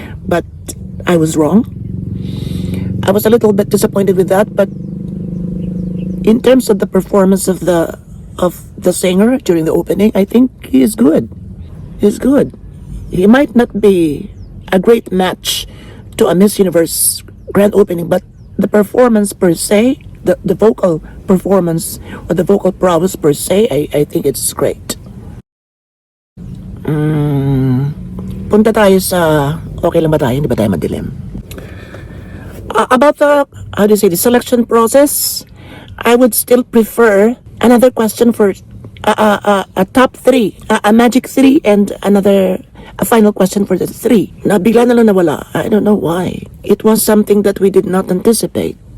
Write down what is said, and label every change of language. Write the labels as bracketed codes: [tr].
[en] But I was wrong. I was a little bit disappointed with that, but in terms of the performance of the singer during the opening, I think he is good. He's good. He might not be a great match to a Miss Universe grand opening, but the performance per se, the vocal performance or the vocal prowess per se, I think it's great. [tl] Punta tayo sa okay lang ba tayo? Hindi ba tayo madilim? [en] About the selection process, I would still prefer another question for a top three, a magic three, and a final question for the three. [tl] Bigla na lang nawala. [en] I don't know why. It was something that we did not anticipate.